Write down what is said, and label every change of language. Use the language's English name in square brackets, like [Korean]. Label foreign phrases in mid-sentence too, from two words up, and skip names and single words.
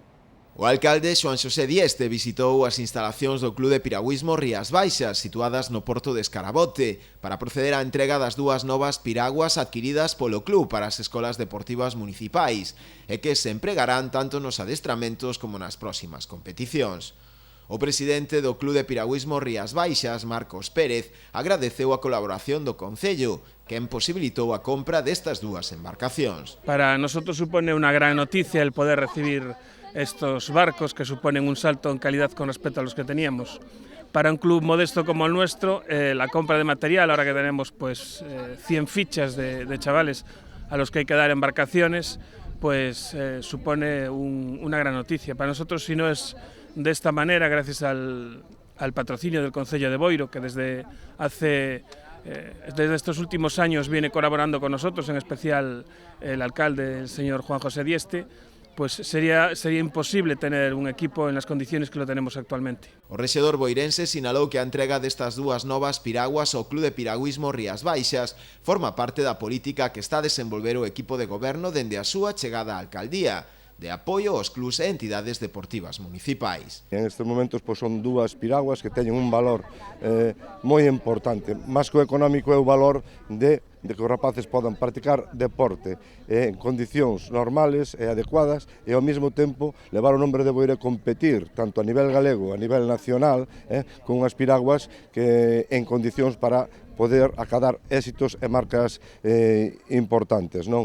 [Galician] O alcalde Xoán Xosé Dieste visitou as instalacións do Club de Piragüismo Rías Baixas, situadas no porto de Escarabote, para proceder á entrega das 2 novas piraguas adquiridas polo club para as escolas deportivas municipais, e que se empregarán tanto nos adestramentos como nas próximas competicións. O presidente do Club de Piragüismo Rías Baixas, Marcos Pérez, agradeceu a colaboración do Concello, que posibilitou a compra destas 2 embarcacións. [Spanish] Para nosotros supone unha gran noticia el poder recibir estos barcos que suponen un salto en calidad con respecto a los que teníamos. Para un club modesto como el nuestro, la compra de material, ahora que tenemos 100 fichas de chavales a los que hay que dar embarcaciones, pues supone una gran noticia. Para nosotros, si no es de esta manera, gracias al patrocinio del Concello de Boiro, que desde estos últimos años viene colaborando con nosotros, en especial el alcalde, el señor Juan José Dieste, pues sería imposible tener un equipo en las condiciones que lo tenemos actualmente. [Galician] O rexedor boirense sinalou que a entrega destas 2 novas piraguas ao Club de Piragüismo Rías Baixas forma parte da política que está a desenvolver o equipo de goberno dende a súa chegada á alcaldía, de apoio aos clubs e entidades deportivas municipais. En estes momentos son 2 piraguas que teñen un valor moi importante, máis que o económico é o valor de que os rapaces podan practicar deporte en condicións normales e adecuadas e ao mesmo tempo levar o nombre de Boiro a competir tanto a nivel galego, a nivel nacional, con unhas piraguas que en condicións para poder acadar éxitos e marcas importantes, non?